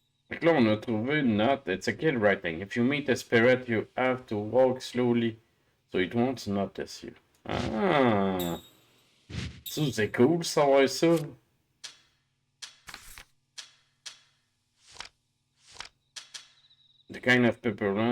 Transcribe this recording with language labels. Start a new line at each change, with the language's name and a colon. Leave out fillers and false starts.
French: Donc là, on a trouvé une note.
English: It's a kid writing. If you meet a spirit, you have to walk slowly so it won't notice you. Ah!
French: Ça, c'est cool de savoir ça.
English: The kind of paper.